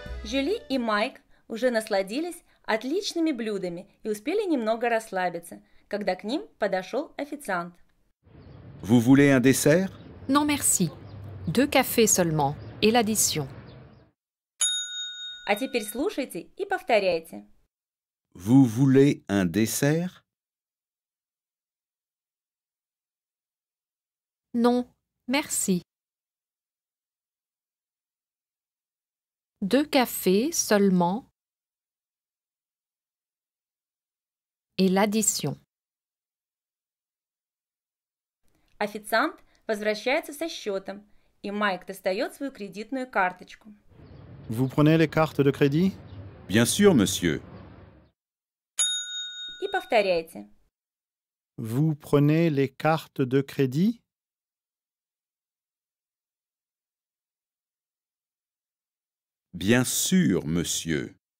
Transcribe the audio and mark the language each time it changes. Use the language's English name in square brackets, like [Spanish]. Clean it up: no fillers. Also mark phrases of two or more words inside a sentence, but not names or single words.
[Russian] Жюли и Майк уже насладились отличными блюдами и успели немного расслабиться, когда к ним подошел официант. [French] Vous voulez un dessert? Non merci. 2 cafés seulement et l'addition. [Russian] А теперь слушайте и повторяйте. [French] Vous voulez un dessert? Non, merci. 2 cafés seulement et l'addition. [Russian] Официант возвращается со счетом, и Майк достает свою кредитную карточку. [French] Vous prenez les cartes de crédit? Bien sûr, monsieur. [Russian] И повторяйте. [French] Vous prenez les cartes de crédit? Bien sûr, monsieur.